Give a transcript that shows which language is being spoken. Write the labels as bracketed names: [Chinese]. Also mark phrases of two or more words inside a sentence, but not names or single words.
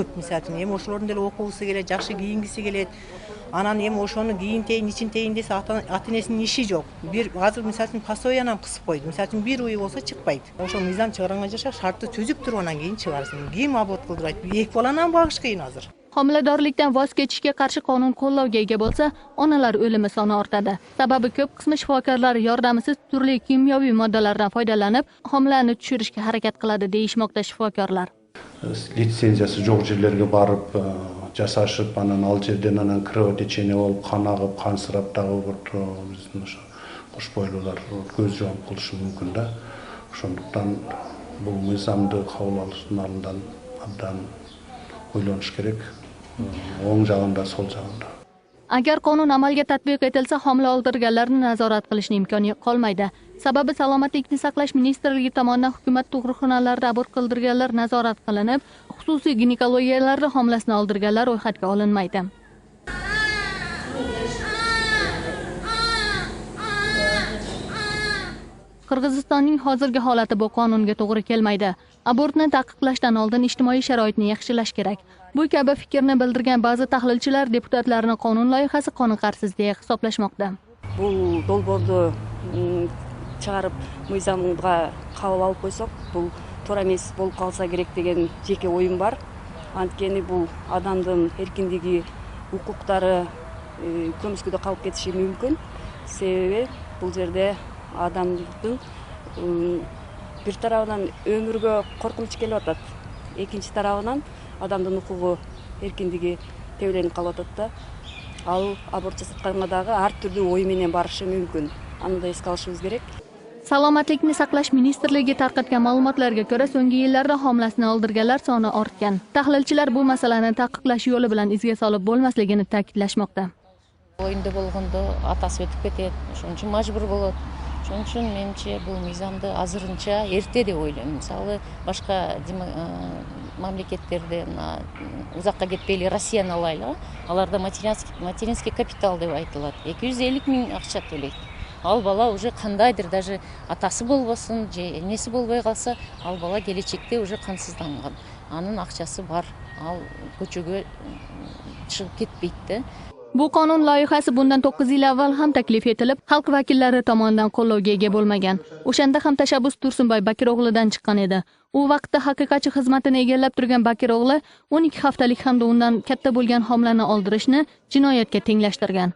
[Kyrgyz] Мисалы үчүн эми ошолордун деле окугусу келет, жакшы кийингиси келет. Анан эми ошону кийинтейин, ичинтейин десе ата-энесинин иши жок. Бир азыр мисалы үчүн постоянно кысып койду. Мисалы үчүн бир уй болсо чыкпайт. Ошол мыйзам чыгарганга жаша шартты түзүп туруп анан кийин чыгарсын. Ким аборт кылдырат? Эки баланы багыш кыйын азыр. [Uzbek] Homiladorlikdan voz kechishga qarshi qonun qo'llovga ega bo'lsa, onalar o'limi soni ortadi. Sababi ko'p qismi shifokorlar yordamisiz turli kimyoviy moddalardan foydalanib, homilani tushirishga harakat qiladi deyishmoqda shifokorlar. [Kyrgyz] Лицензиясы жок жерлерге барып жасашып, анан ал жерден анан кровотечение болуп, кан агып, кансырап дагы биздин ошо кош бойлуулар көз жоом кылышы мүмкүн да. Ошондуктан бул мыйзамды кабыл алуштун алдынан абдан ойлоnuş керек. Оң жагында, сол жагында. [Uzbek] Agar qonun amalga tatbiq etilsa, homila oldirganlarni nazorat qilishning imkoni qolmaydi. Sababi salomatlikni saqlash ministrligi tomonidan hukumat tug'ruqxonalarida abort qildirganlar nazorat qilinib, xususiy ginekologiyalarda homilasini oldirganlar ro'yxatga olinmaydi. Qirg'izistonning hozirgi holati bu qonunga to'g'ri kelmaydi. Abortni taqiqlashdan oldin ijtimoiy sharoitni yaxshilash kerak. Bu kabi fikrni bildirgan ba'zi tahlilchilar deputatlarning qonun loyihasi qoniqarsiz deya hisoblashmoqda. [Kyrgyz] Бул долбоорду чыгарып, мыйзамга кабыл алып койсок, бул туура эмес болуп калса керек деген жеке оюм бар. Анткени бул адамдын эркиндиги, укуктары көмүскөдө калып кетиши мүмкүн. Себеби бул жерде адамдын бир тарабынан өмүргө коркунуч келип атат. Экинчи тарабынан адамдын укугу, эркиндиги тебеленип калып атат да. Ал аборт жасатканга дагы ар түрдүү ой менен барышы мүмкүн. Аны да эске алышыбыз керек. [Uzbek] Salomatlikni saqlash ministrligi tarqatgan ma'lumotlarga ko'ra, so'nggi yillarda homilasini oldirganlar soni ortgan. Tahlilchilar bu masalani taqiqlash yo'li bilan izga solib bo'lmasligini ta'kidlashmoqda. [Kyrgyz] Oyында болгондо атасы өтүп кетет, ошон үчүн мажбур болот. Ошон үчүн менимче бул мыйзамды азырынча эрте деп ойлойм. Мисалы, башка мамлекеттерде узакка кетпейли Россияны алайлы, аларда [Russian] материнский капитал [Kyrgyz] деп айтылат. 250 000 акча төлөйт. Ал бала уже кандайдыр, даже атасы болбосун, же энеси болбой калса, ал бала келечекте уже кансызданган. Анын акчасы бар. Ал көчөгө чыгып кетпейт да. [Uzbek] Bu qonun loyihasi bundan 9 yil avval ham taklif etilib, xalq vakillari tomonidan qo'llovga ega bo'lmagan. O'shanda ham tashabbus Tursunboy Bakiro'g'lidan chiqqan edi. U vaqtda haqiqatchi xizmatini egallab turgan Bakiro'g'li 12 haftalik hamda undan katta bo'lgan homilani oldirishni jinoyatga tenglashtirgan.